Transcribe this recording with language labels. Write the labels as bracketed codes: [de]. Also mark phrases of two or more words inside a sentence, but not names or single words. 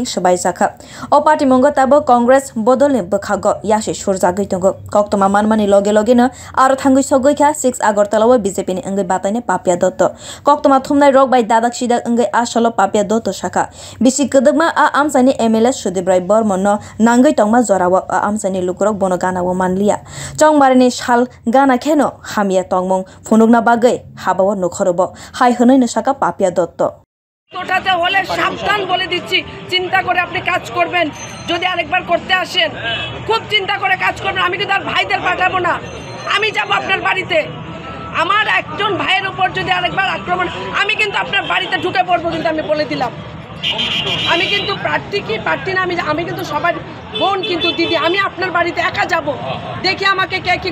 [trp] सबायजाखा अ पार्टी मंगो ताबो कांग्रेस बदलनि बखागो यासे सुरजागै दंगो कक्तमा मानमानि लगे लगेनो आरो थांगै सगैखा 6 आगरतलाव बीजेपीनि अंगै बातायने पापिया दत्त कक्तमा थुमनाय रक बाय दादाक सिदाक अंगै आसलो पापिया दत्त शाखा बिसि कदमा आ आमसानि एमएलए सुदीप राय बर्मन नांगै तंगमा जराव आ आमसानि लुकुरक बनो गानाव मानलिया चौंगमारीनि शाल गाना खेनो हामिया तंगमं फुनुगना बागै हाबाव नखरब हाय हनैनो शाखा पापिया दत्त [bn] ওটাতে হলে সাবধান বলে দিচ্ছি চিন্তা করে আপনি কাজ করবেন যদি আরেকবার করতে আসেন খুব চিন্তা করে কাজ করবেন আমি কিন্তু আর ভাইদের পাঠাবো না আমি যাব আপনার বাড়িতে আমার একজন ভাইয়ের উপর যদি আরেকবার আক্রমণ আমি কিন্তু আপনার বাড়িতে ঢুকে পড়বো কিন্তু আমি বলে দিলাম আমি কিন্তু প্রার্থী না আমি কিন্তু সবার বোন কিন্তু দিদি আমি আপনার বাড়িতে একা যাব দেখি আমাকে কে কি